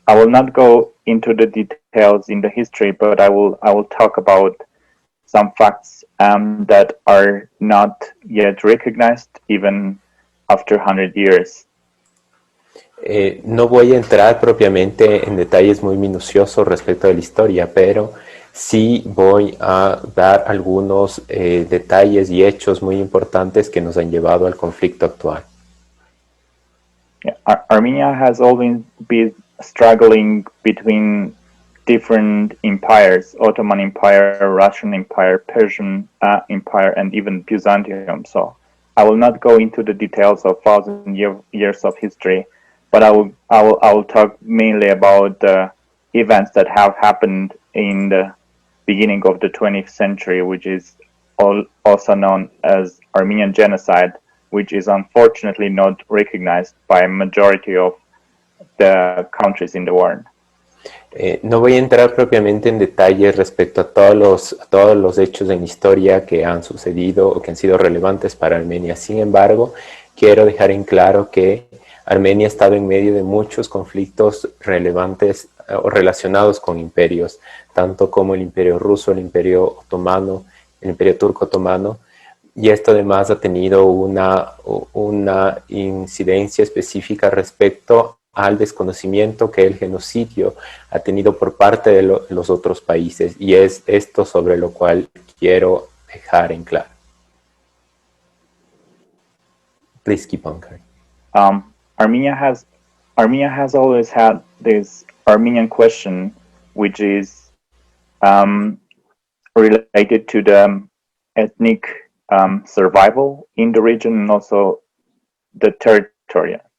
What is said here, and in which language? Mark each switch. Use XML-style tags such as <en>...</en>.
<en>I will not go into the details in the history, but I will talk about some facts that are not yet recognized even after 100 years.</en> <es>No voy a entrar propiamente en detalles muy minuciosos respecto de la historia, pero sí voy a dar algunos detalles y hechos muy importantes que nos han llevado al conflicto actual.</es> <en>Armenia has always been struggling between different empires: Ottoman Empire, Russian Empire, Persian Empire, and even Byzantium. So I will not go into the details of 1,000 years of history, but I will talk mainly about the events that have happened in the beginning of the 20th century, which is also known as Armenian genocide, which is unfortunately not recognized by a majority of the countries in the world.</en> <es>No voy a entrar propiamente en detalles respecto a todos los hechos en historia que han sucedido o que han sido relevantes para Armenia. Sin embargo, quiero dejar en claro que Armenia ha estado en medio de muchos conflictos relevantes o relacionados con imperios, tanto como el imperio ruso, el imperio otomano, el imperio turco otomano, y esto además ha tenido una incidencia específica respecto al desconocimiento que el genocidio ha tenido por parte de los otros países, y es esto sobre lo cual quiero dejar en claro.</es> <en>Please keep on, Karen. Armenia has always had this Armenian question, which is related to the ethnic survival in the region and also the territory.</en>